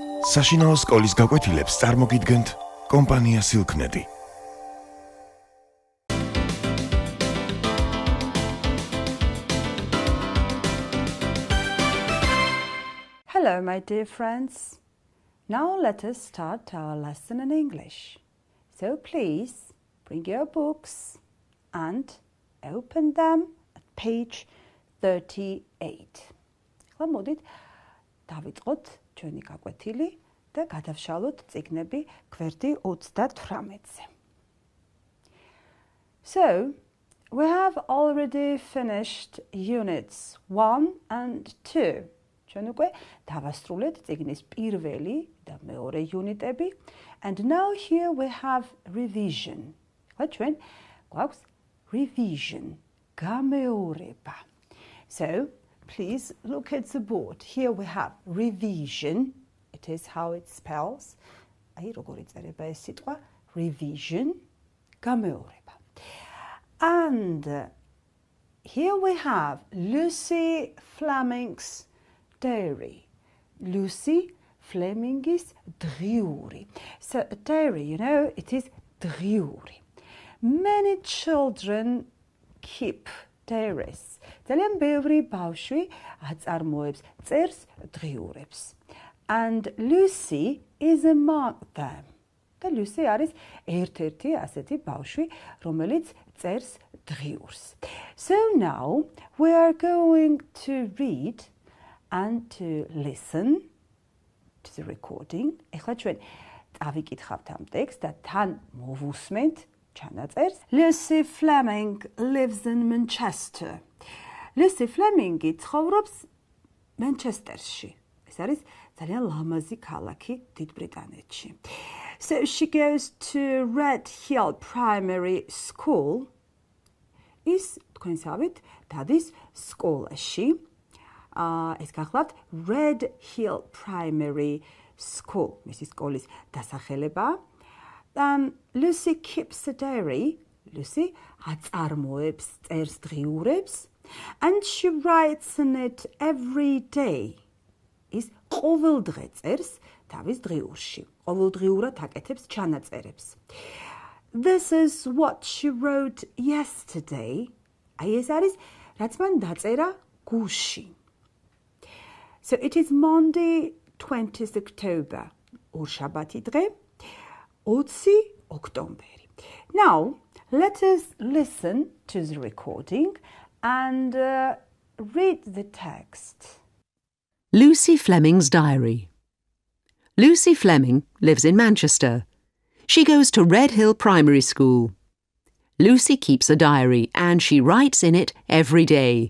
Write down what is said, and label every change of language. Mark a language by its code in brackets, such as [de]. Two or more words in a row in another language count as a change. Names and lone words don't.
[ka] საშინაო სკოლის გაკვეთილებს წარმოგიდგენთ კომპანია სილქნედი. [en] Hello, my dear friends. Now let us start our lesson in English. So please bring your books and open them at page 38. [ka] ახლა მოდით დავიწყოთ ჩვენი გაკვეთილი და გადავშალოთ წიგნები გვერდი 38-ზე. [en] So, we have already finished units 1 and 2. [ka] ჩვენ უკვე დავასრულეთ წიგნის პირველი და მეორე იუნიტები, [en] and now here we have revision. [ka] ახლა ჩვენ გვაქვს revision, გამეორება. [en] So, please look at the board. Here we have revision. It is how it spells. [ka] აი როგორ იწერება ეს სიტყვა revision, გამეორება. [en] And here we have Lucy Fleming's diary. Lucy Fleming's diary. So a diary, you know, it is diary. Many children keep diaries. [ka] ძალიან ბევრი ბავშვი აწარმოებს, წერს დღიურებს. [en] And Lucy is among them. [ka] და Lucy არის ერთ-ერთი ასეთი ბავშვი, რომელიც წერს დღიურს. [en] So now we are going to read and to listen to the recording. [ka] ეხლა ჩვენ წავიკითხავთ ამ ტექსტს და თან მოვუსმენთ ჩანაწერს. [en] Lucy Fleming lives in Manchester. [ka] Lucy Fleming-ი ცხოვრობს მანჩესტერში. ეს არის ძალიან ლამაზი ქალაქი დიდ ბრიტანეთში. [en] So she goes to Red Hill Primary School. [ka] ის თქვენსავით დადის სკოლაში. ეს გახლავთ Red Hill Primary School. მისი სკოლის დასახელება. [en] Lucy keeps a diary. Lucy [ka] აწარმოებს, წერს დღიურებს. [en] And she writes in it every day. [ka] ის ყოველდღე წერს თავის დღიურში. ყოველდღიურად აკეთებს ჩანაწერებს. [en] This is what she wrote yesterday. [ka] აი ეს არის, რაც მან დაწერა გუშინ. [en] So it is Monday, 20th October. [ka] ორშაბათი დღე, 20 ოქტომბერი. [en] Now, let us listen to the recording and read the text. Lucy Fleming's diary. Lucy Fleming lives in Manchester. She goes to Red Hill Primary School. Lucy keeps a diary and she writes in it every day.